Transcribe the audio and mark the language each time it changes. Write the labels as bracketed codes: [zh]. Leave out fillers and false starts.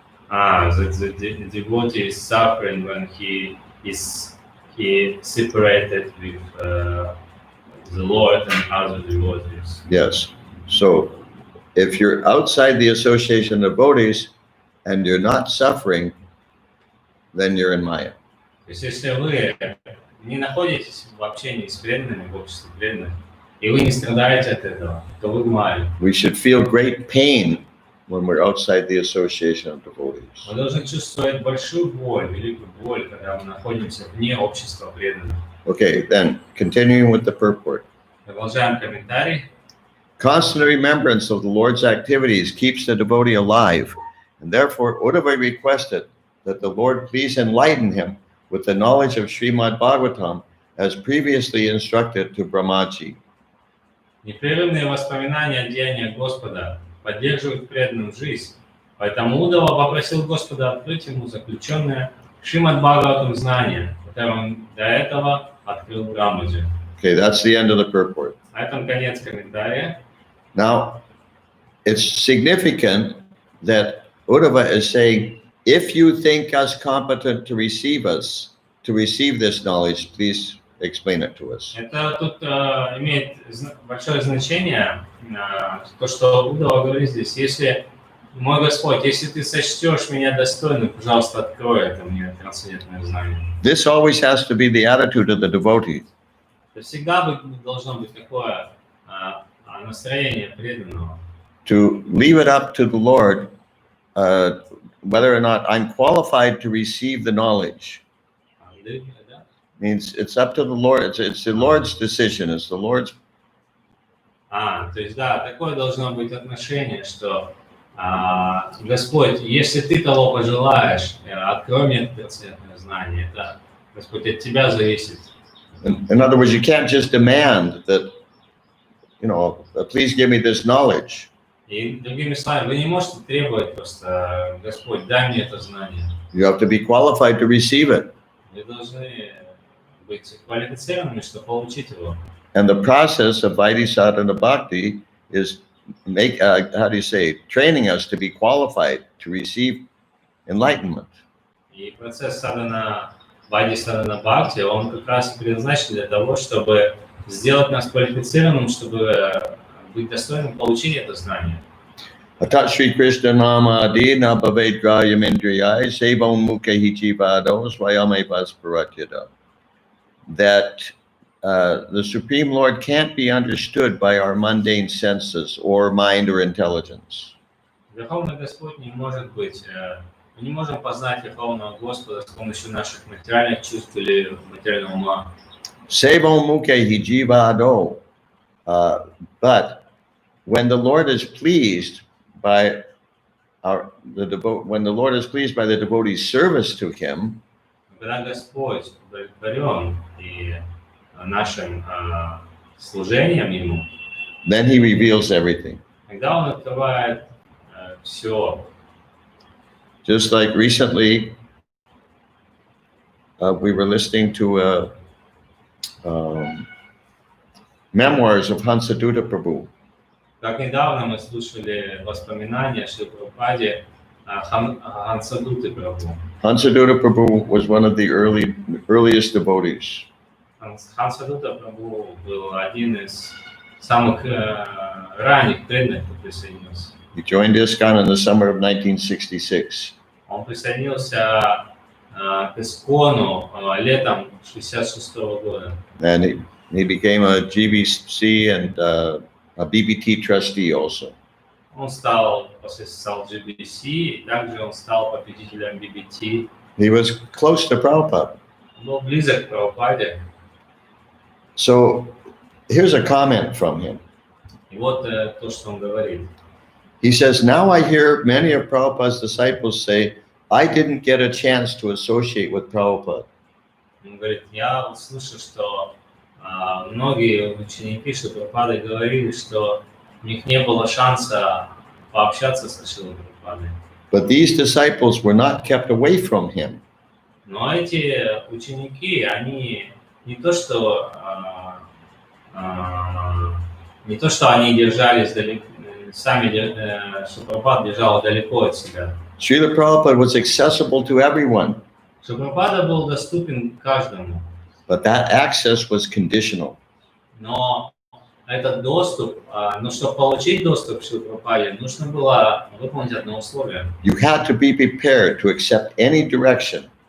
[en] The devotee is suffering when he separated with the Lord and other devotees. Yes. So if you're outside the association of devotees and you're not suffering, then you're in Maya. [ru] То есть, если вы не находитесь в общении с преданными, в обществе преданных, и вы не страдаете от этого, то вы в майе. [en] We should feel great pain when we're outside the association of devotees. [ru] Мы должны чувствовать большую боль, великую боль, когда мы находимся вне общества преданных. [en] Okay, then continuing with the purport. [ru] Продолжаем комментарий. [en] Constant remembrance of the Lord's activities keeps the devotee alive, and therefore Uddhava requested that the Lord please enlighten him with the knowledge of Srimad Bhagavatam as previously instructed to Brahmaji. [ru] Непрерывные воспоминания о деяниях Господа поддерживают преданную жизнь, поэтому Удава попросил Господа открыть ему заключенное Шримад Бхагаватам знание, которое он до этого открыл Брамаджи. [en] Okay, that's the end of the purport. [ru] На этом конец комментария. [en] Now, it's significant that Uddhava is saying, if you think us competent to receive this knowledge, please explain it to us. [ru] Это тут имеет большое значение, то, что Удава говорит здесь, если, мой Господь, если ты сочтешь меня достойным, пожалуйста, открой это мне трансцендентное знание. [en] This always has to be the attitude of the devotee. [ru] Всегда должно быть такое настроение преданного. [en] To leave it up to the Lord, whether or not I'm qualified to receive the knowledge. Means it's up to the Lord. It's the Lord's decision. It's the Lord's. [ru] То есть, да, такое должно быть отношение, что Господь, если ты того пожелаешь, открой мне трансцендентное знание. Это, Господь, от тебя зависит. [en] In other words, you can't just demand that, please give me this knowledge. [ru] И другими словами, вы не можете требовать просто, Господь, дай мне это знание. [en] You have to be qualified to receive it. [ru] Вы должны быть квалифицированными, чтобы получить его. [en] And the process of Vaidhi Bhakti is training us to be qualified to receive enlightenment. [ru] И процесс Вайди Садана Бхакти, он как раз предназначен для того, чтобы сделать нас квалифицированным, чтобы быть достойным получения этого знания. [sa] Atat Shri Krishna Nama Adi Na Bhaved Grayam Indriyai Sevon Mukha Hichivado Swayame Vasparatyada. [en] That the Supreme Lord can't be understood by our mundane senses or mind or intelligence. [ru] Верховный Господь не может быть, мы не можем познать Верховного Господа с помощью наших материальных чувств или материального ума. [sa] Sevon Mukha Hijivado. [en] But when the Lord is pleased by when the Lord is pleased by the devotee's service to Him, [ru] когда Господь удовлетворен и нашим служением Ему, [en] then He reveals everything. [ru] тогда Он открывает все. [en] Just like recently, we were listening to memoirs of Hansadutta Prabhu. [ru] Как недавно мы слушали воспоминания Шри Прабхупаде Хансадуты Прабху. [en] Hansadutta Prabhu was one of the earliest devotees. [ru] Хансадута Прабху был один из самых ранних преданных, кто присоединился. [en] He joined ISKCON in the summer of 1966. [ru] Он присоединился к Искону летом 1966 года. [en] And he became a GBC and a BBT trustee also. [ru] Он стал GBC, и также он стал победителем BBT. [en] He was close to Prabhupada. [ru] Он был близок к Прабхупаде. [en] So here's a comment from him. [ru] И вот то, что он говорит. [en] He says, now I hear many of Prabhupada's disciples say, I didn't get a chance to associate with Prabhupada. [ru] Он говорит, я слышу, что многие ученики Шри Прабхупады говорили, что у них не было шанса пообщаться со Шрилой Прабхупадой. [en] But these disciples were not kept away from him. [ru] Но эти ученики, они не то, что они держались далеко, сами Шри Прабхупада держал далеко от себя. [en] Srila Prabhupada was accessible to everyone. [ru] Шри Прабхупада был доступен каждому. [en] But that access was conditional. [ru] Но этот доступ, но чтобы получить доступ к Шри Прабхупаде, нужно было выполнить одно условие. [en] You had to be prepared to accept any direction.